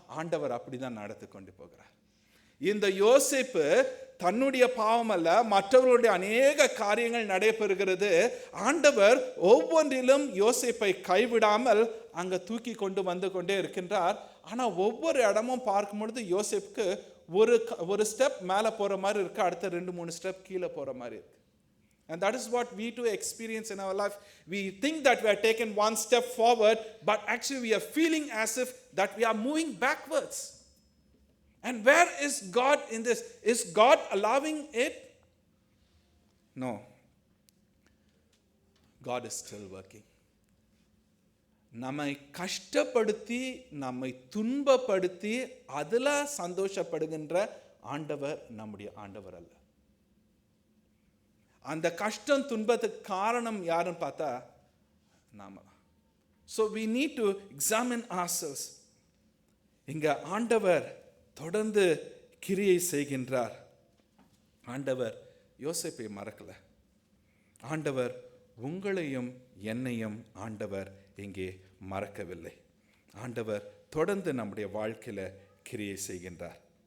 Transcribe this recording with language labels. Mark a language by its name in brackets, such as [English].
[Tamil] ஆண்டவர் அப்படி தான் நடத்தி கொண்டு போகிறார். இந்த யோசேப்பு தன்னுடைய பாவம் அல்ல, மற்றவர்களுடைய அநேக காரியங்கள் நடைபெறுகிறது. ஆண்டவர் ஒவ்வொன்றிலும் யோசேப்பை கைவிடாமல் அங்கே தூக்கி கொண்டு வந்து கொண்டே இருக்கின்றார். ஆனால் ஒவ்வொரு இடமும் பார்க்கும் பொழுது யோசேப்புக்கு ஒரு ஸ்டெப் மேலே போகிற மாதிரி இருக்கு, அடுத்த 2-3 ஸ்டெப் கீழே போகிற மாதிரி இருக்கு. [English] And that is what we too experience in our life. We think that we are taken one step forward, but actually we are feeling as if that we are moving backwards. And where is God in this? Is God allowing it? No. God is still working. [Tamil] நம்மை கஷ்டப்படுத்தி நம்மை துன்பப்படுத்தி அதில் சந்தோஷப்படுகின்ற ஆண்டவர் நம்முடைய ஆண்டவர் அல்ல. அந்த கஷ்டம் துன்பத்துக்கு காரணம் யாருன்னு பார்த்தா நாம. [English] So we need to examine ourselves. [Tamil] இங்க ஆண்டவர் தொடர்ந்து கிரியை செய்கின்றார். ஆண்டவர் யோசேப்பை மறக்கல. ஆண்டவர் உங்களையும் என்னையும் ஆண்டவர் இங்கே மறக்கவில்லை. ஆண்டவர் தொடர்ந்து நம்முடைய வாழ்க்கையில கிரியை செய்கின்றார்.